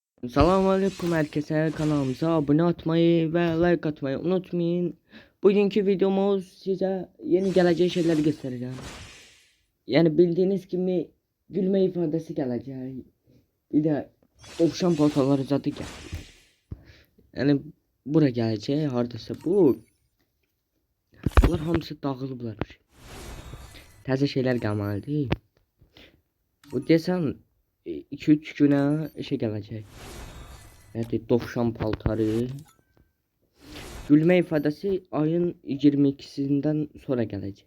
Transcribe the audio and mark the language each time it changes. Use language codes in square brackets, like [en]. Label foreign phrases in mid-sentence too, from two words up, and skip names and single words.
[tr] Selamünaleyküm herkese, kanalımıza abone atmayı ve like atmayı unutmayın. Bugünkü videomuz size yeni gelecek şeyleri göstereceğim. Yani bildiğiniz gibi gülme ifadesi gelecek. Bir de tavşan portaları zadı gel. Yani bura gelecek hardasa bu. [az] Bunlar hamısı dağılıblar. Təzə şeyler gəlməlidir. Bu desəm 2-3 günə şey gələcək. Yəni tavşan paltarı. [tr] Gülme ifadesi ayın 22'sinden sonra gelecek.